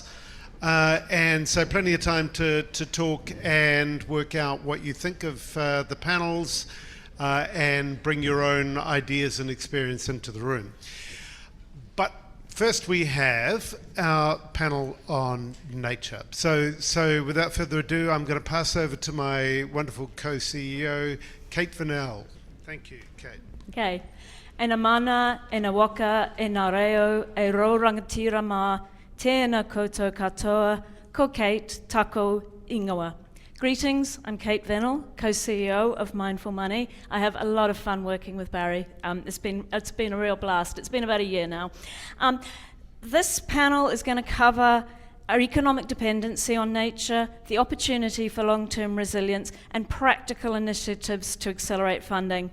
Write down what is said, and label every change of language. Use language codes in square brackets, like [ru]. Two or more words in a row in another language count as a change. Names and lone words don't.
[en] And so plenty of time to talk and work out what you think of the panels and bring your own ideas and experience into the room. But First, we have our panel on nature. So without further ado, I'm going to pass over to my wonderful co-CEO, Kate Vennell. Thank you, Kate. [mi] Okay. E na mana, e na waka, e na reo, e ro rangatira mā, tēnā koutou katoa, ko Kate, tako ingoa. [en] Greetings, I'm Kate Vennell, co-CEO of Mindful Money. I have a lot of fun working with Barry. It's been a real blast. It's been about a year now. This panel is going to cover our economic dependency on nature, the opportunity for long-term resilience, and practical initiatives to accelerate funding.